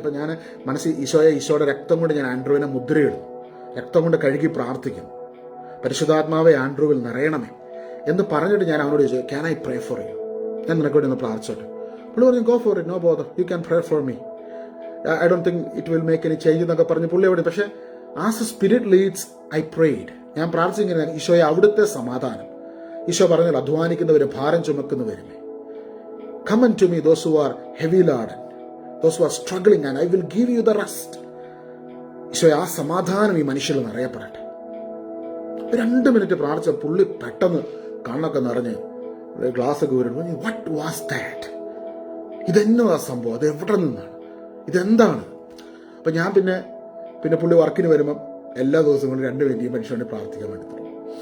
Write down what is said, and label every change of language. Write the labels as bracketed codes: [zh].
[ml] അപ്പം ഞാൻ മനസ്സിൽ ഈശോയുടെ രക്തം കൊണ്ട് ഞാൻ ആൻഡ്രോയിനെ മുദ്രയിടും, രക്തം കൊണ്ട് കഴുകി പ്രാർത്ഥിക്കും, പരിശുദ്ധാത്മാവെ ആൻഡ്രോവിൽ നിറയണമേ എന്ന് പറഞ്ഞിട്ട് ഞാൻ അവനോട് ചോദിച്ചു, [en] Can I pray for you? [ml] ഞാൻ നിനക്ക് വേണ്ടി ഒന്ന് പ്രാർത്ഥിച്ചോട്ടെ. പുള്ളി പറഞ്ഞു, [en] go for it, no bother, you can pray for me, I don't think it will make any change [ml] എന്നൊക്കെ പറഞ്ഞ് പുള്ളി അവിടെ. പക്ഷേ [en] as a spirit leads I prayed, [ml] ഞാൻ പ്രാർത്ഥിച്ചിങ്ങനെ, ഈശോയെ അവിടുത്തെ സമാധാനം. ഈശോ പറഞ്ഞാൽ അധ്വാനിക്കുന്നവരും ഭാരം ചുമക്കുന്നവരുമേ, [en] come unto me those who are heavy laden, those who are struggling, and I will give you the rest. [ml] ഈശോയെ ആ സമാധാനം ഈ മനുഷ്യരിൽ നിറയപ്പെടട്ടെ. 2 മിനിറ്റ് പ്രാർത്ഥിച്ച പുള്ളി പെട്ടെന്ന് കണ്ണൊക്കെ നിറഞ്ഞ് ഗ്ലാസ് ഒക്കെ വരുമ്പോൾ, [en] What was that? [ml] ഇതെന്നതാ സംഭവം? അത് എവിടെ നിന്നാണ്? ഇതെന്താണ്? അപ്പം ഞാൻ പിന്നെ പുള്ളി വർക്കിന് വരുമ്പം എല്ലാ ദിവസവും കൊണ്ട് 2 മിനിറ്റ് ഈ മനുഷ്യനെ പ്രാർത്ഥിക്കാൻ വേണ്ടി തുടങ്ങി.